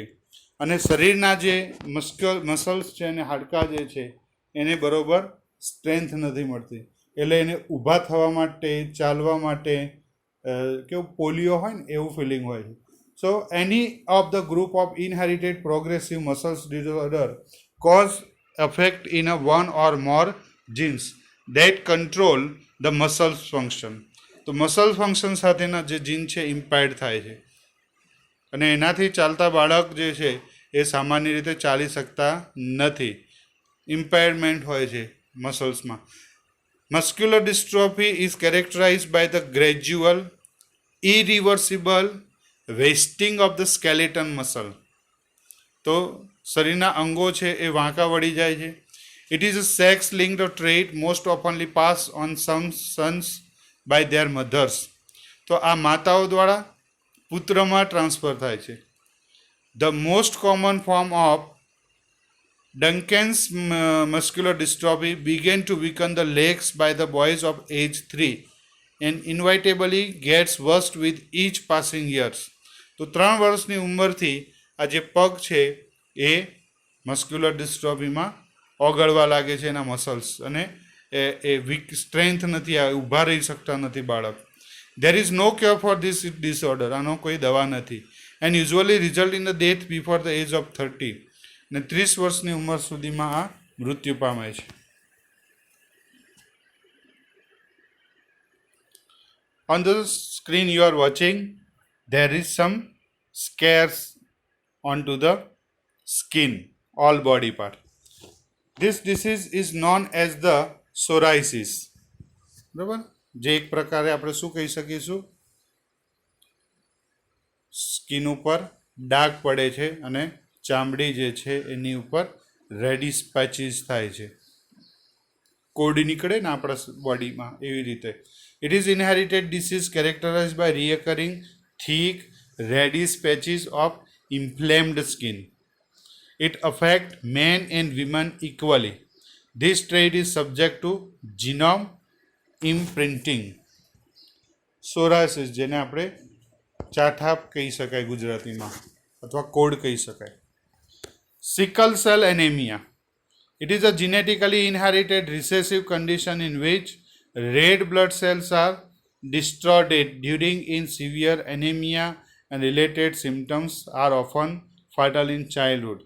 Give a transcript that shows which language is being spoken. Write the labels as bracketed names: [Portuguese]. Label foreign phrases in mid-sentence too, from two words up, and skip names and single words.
[Gujarati] અને શરીરના જે મસલ્સ છે અને હાડકાં જે છે એને બરોબર સ્ટ્રેન્થ નથી મળતી, એટલે એને ઊભા થવા માટે, ચાલવા માટે કેવું પોલિયો હોય ને એવું ફિલિંગ હોય છે. [English] so any of the group of inherited progressive muscles disorder cause affect in a one or more genes that control the muscles function. [Gujarati] તો [English] muscle function [Gujarati] સાથેના જે જીન છે ઇમ્પેર્ડ થાય છે, અને એનાથી ચાલતા બાળક જે છે એ સામાન્ય રીતે ચાલી શકતા નથી, ઇમ્પેરમેન્ટ હોય છે મસલ્સમાં. [English] muscular dystrophy is characterized by the gradual irreversible wasting of the skeleton muscle. [Gujarati] તો શરીરના અંગો છે એ વાંકા વળી જાય છે. [English] It is a sex-linked trait most oftenly passed on some sons by their mothers. [Gujarati] તો આ માતાઓ દ્વારા પુત્રમાં ટ્રાન્સફર થાય છે. [English] The most common form of Duncan's muscular dystrophy began to weaken the legs by the boys of age 3 and inevitably gets worse with each passing years. [Gujarati] તો 3 વર્ષની ઉંમરથી આ જે પગ છે એ મસ્ક્યુલર ડિસ્ટ્રોફીમાં ઓગળવા લાગે છે એના મસલ્સ, અને એ [English] weak strength [Gujarati] નથી, ઊભા રહી શકતા નથી બાળક. [English] there is no cure for this disorder. [Gujarati] આનો કોઈ દવા નથી. [English] and usually result in the death before the age of 30. [Gujarati] ને 30 વર્ષની ઉંમર સુધીમાં આ મૃત્યુ પામે છે. [English] On the screen you are watching, there is some scars onto the skin, all body part. This disease is known as the psoriasis. [Gujarati] બરાબર, જે એક પ્રકારે આપણે શું કહી શકીશું, સ્કિન ઉપર ડાઘ પડે છે અને ચામડી જે છે એની ઉપર [English] reddish patches [Gujarati] થાય છે, કોડી નીકળે ને આપણા બોડીમાં એવી રીતે. [English] it is inherited disease characterize by recurring thick reddish patches of inflamed skin. It affects men and women equally. This trait is subject to genome imprinting. Psoriasis, [Gujarati] જેને આપણે ચાઠાપ કહી શકાય ગુજરાતીમાં, અથવા કોડ કહી શકાય. [English] Sickle cell anemia. It is a genetically inherited recessive condition in which red blood cells are distorted during in severe anemia, and related symptoms are often fatal in childhood.